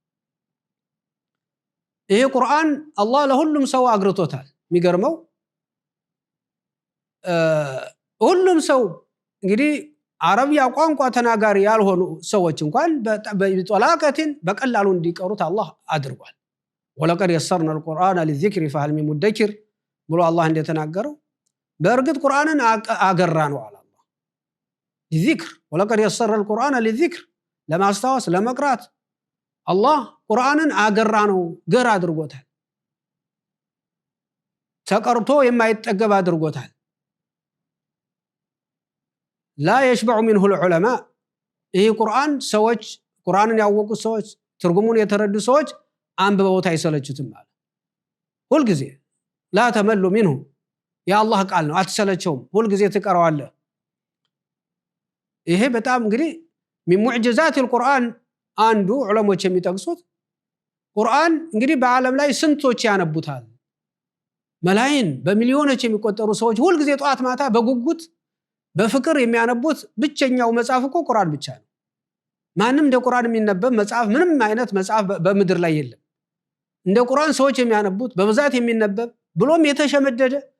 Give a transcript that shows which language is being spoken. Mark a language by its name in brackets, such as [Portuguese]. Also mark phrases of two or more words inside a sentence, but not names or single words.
[Amharic] ይሄ ቁርአን አላህ ለሁሉም ሰው አግርቶታል። የሚገርመው ሁሉም ሰው እንግዲህ አረብያ ቋንቋ ተናጋሪ ያልሆኑ ሰዎች እንኳን በጠላቀትን በቀላሉ እንዲቀሩት አላህ አድርጓል። [Arabic] ولقد يسرنا القرآن للذكر فهل من مدكر [Amharic] ብሎ አላህ እንደተናገረው በእርግጥ ቁርአንን አገራ ነው አለ አላህ [Arabic] للذكر ولقد يسرنا القرآن للذكر [Amharic] ለማስታወስ ለመቅራት አላህ ቁርአንን አገራ ነው ገር አድርጎታል። ተቀርቶ የማይጠገብ አድርጎታል። [Arabic] لا يشبع منه العلماء [Amharic] ይሄ ቁርአን ሰዎች ቁርአንን ያወቁ ሰዎች ትርጉሙን የተረዱ ሰዎች አንብበውት አይሰለቹትም ማለት ሁሉ ጊዜ [Arabic] لا تمل منه [Amharic] ያ አላህ ቃል ነው አትሰለቸውም ሁሉ ጊዜ ትቀራዋለህ። ይሄ በጣም እንግዲህ [Arabic] من معجزات القرآن [Amharic] አንዱ ዑለሞች የሚጠቅሱት ቁርአን እንግዲህ በዓለም ላይ ስንቶች ያነቡታል መላእክት በሚሊዮኖች የሚቆጠሩ ሰዎች ሁሉ ጊዜ ጧት ማታ በጉጉት በፍቅር የሚያነቡት ብቸኛው መጽሐፍ እኮ ቁርአን ብቻ ነው። ማንም እንደ ቁርአን የሚነበብ መጽሐፍ ምንም አይነት መጽሐፍ በምድር ላይ የለም። እንደ ቁርአን ሰዎች የሚያነቡት በብዛት የሚነበብ ብሎም የተሸመደደ